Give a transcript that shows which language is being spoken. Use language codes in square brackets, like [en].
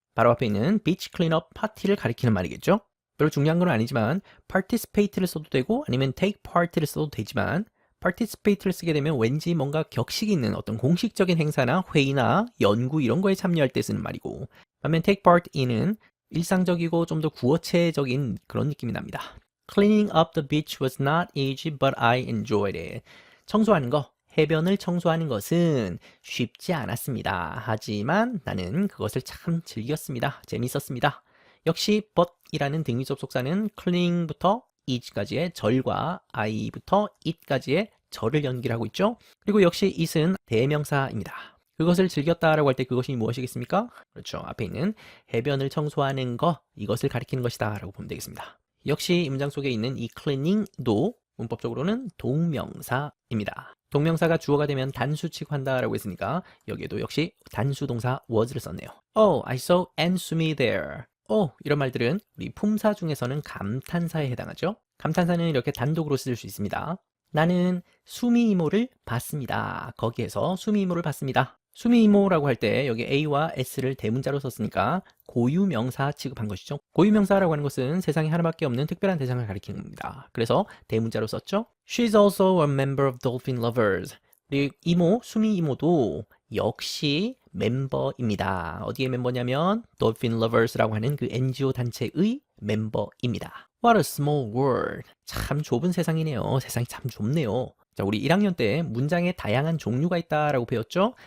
[ko] 바로 앞에 있는 beach cleanup 파티를 가리키는 말이겠죠. 별로 중요한 건 아니지만 participate를 써도 되고 아니면 take part를 써도 되지만 participate를 쓰게 되면 왠지 뭔가 격식 있는 어떤 공식적인 행사나 회의나 연구 이런 거에 참여할 때 쓰는 말이고, 반면 take part in은 일상적이고 좀 더 구어체적인 그런 느낌이 납니다. [en] Cleaning up the beach was not easy, but I enjoyed it. [ko] 청소하는 거, 해변을 청소하는 것은 쉽지 않았습니다. 하지만 나는 그것을 참 즐겼습니다. 재밌었습니다. 역시 but이라는 등위 접속사는 cleaning부터 is까지의 절과 I부터 it까지의 절을 연결하고 있죠. 그리고 역시 it은 대명사입니다. 그것을 즐겼다라고 할 때 그것이 무엇이겠습니까? 그렇죠. 앞에 있는 해변을 청소하는 거, 이것을 가리키는 것이다 라고 보면 되겠습니다. 역시 이 문장 속에 있는 이 cleaning도 문법적으로는 동명사입니다. 동명사가 주어가 되면 단수 취급한다라고 했으니까 여기에도 역시 단수 동사 was를 썼네요. [en] Oh, I saw Ansumi there. [ko] 이런 말들은 우리 품사 중에서는 감탄사에 해당하죠. 감탄사는 이렇게 단독으로 쓸 수 있습니다. 나는 수미 이모를 봤습니다. 거기에서 수미 이모를 봤습니다. 수미 이모라고 할 때 여기 A와 S를 대문자로 썼으니까 고유명사 취급한 것이죠. 고유명사라고 하는 것은 세상에 하나밖에 없는 특별한 대상을 가리키는 겁니다. 그래서 대문자로 썼죠. [en] She's also a member of Dolphin Lovers. [ko] 우리 이모, 수미 이모도 역시 멤버입니다. 어디에 멤버냐면 Dolphin Lovers라고 하는 그 NGO 단체의 멤버입니다. [en] What a small world. [ko] 참 좁은 세상이네요. 세상이 참 좁네요. 자, 우리 1학년 때 문장에 다양한 종류가 있다라고 배웠죠?